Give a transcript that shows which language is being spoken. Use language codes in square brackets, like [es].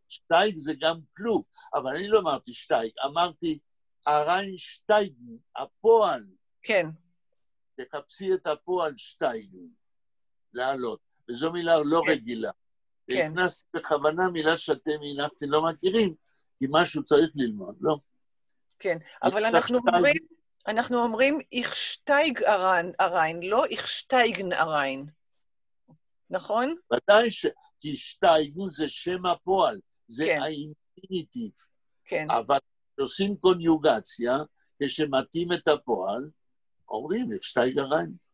[he] שטייג זה גם כלוב, אבל אני לא אמרתי שטייג, אמרתי אריינשטייגן, הפועל. כן. תחפשי את הפועל שטייגן, לעלות. וזו מילה לא רגילה. והכנסתי בכוונה מילה שאתם הנחתי לא מכירים, כי משהו צריך ללמוד, לא? כן, אבל אנחנו אומרים אנחנו אומרים [yi] ich steig rein, [he] לא [yi] ich steigen rein. [he] נכון? ודאי כי שטייגן זה שם הפועל, זה כן. האינפיניטיב. כן. אבל כשעושים קוניוגציה, כשמתאים את הפועל, אומרים את שטייגריין.